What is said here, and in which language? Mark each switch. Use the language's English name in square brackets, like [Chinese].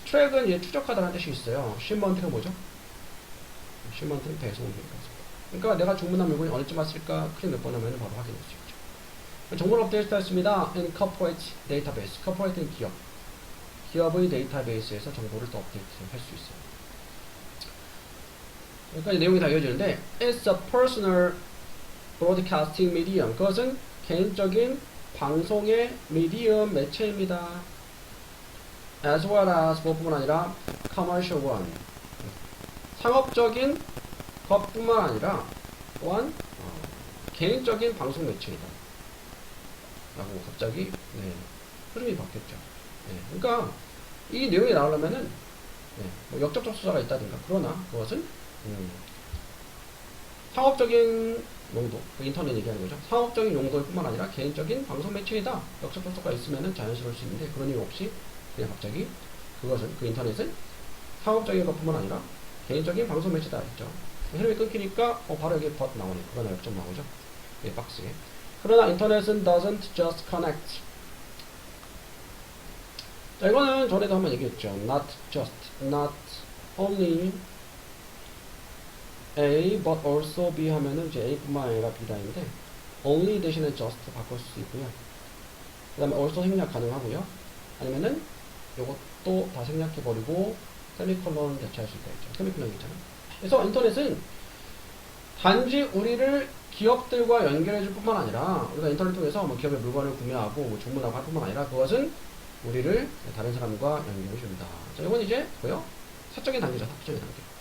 [Korean] track은 이제 추적하다라는 뜻이 있어요. shipment가 뭐죠? shipment는 배송입니다. 그러니까 내가 주문한 물건이 언제쯤 왔을까 클릭 몇 번 하면은 바로 확인할 수 있죠. 정보를 업데이트했습니다. [English] in corporate database. [Korean] corporate는 기업. 기업의 데이터베이스에서 정보를 또 업데이트할 수 있어요. 여기까지 내용이 다 이어지는데 [English] It's a personal broadcasting medium. [Korean] 그것은 개인적인 방송의 미디엄 매체입니다. [English] As well as [Korean] 뭐뿐만 아니라 [English] commercial one. [Korean] 상업적인 것뿐만 아니라 또한 개인적인 방송 매체이다. 라고 갑자기 흐름이 바뀌었죠. 그러니까 이 내용이 나오려면은 뭐 역접촉 수사가 있다든가 그러나 그것은 상업적인 용도, 인터넷 얘기하는 거죠. 상업적인 용도일 뿐만 아니라 개인적인 방송 매체이다. 역접촉 수사가 있으면은 자연스러울 수 있는데 그런 이유 없이 그냥 갑자기 그것은 그 인터넷은 상업적인 것뿐만 아니라 개인적인 방송 매체다 했죠. 흐름이 끊기니까 바로 여기 but 나오네. 그러나 역점 나오죠. 박스에. 그러나 인터넷은 [English] doesn't just connect. [Korean] 자, 이거는 전에도 한번 얘기했죠. [English] Not just, not only A, but also B [Korean] 하면은 이제 A뿐만 아니라 B다인데 only 대신에 just 바꿀 수 있고요. 그 다음에 also 생략 가능하고요. 아니면은 요것도 다 생략해버리고 세미콜론 대체할 수 있다 했죠. 세미콜론 있잖아요. 그래서 인터넷은 단지 우리를 기업들과 연결해줄 뿐만 아니라 우리가 인터넷 통해서 뭐 기업의 물건을 구매하고 뭐 주문하고 할 뿐만 아니라 그것은 우리를 다른 사람과 연결해줍니다. 자, 이건 이제 뭐요? 사적인 단계죠. 사적인 단계.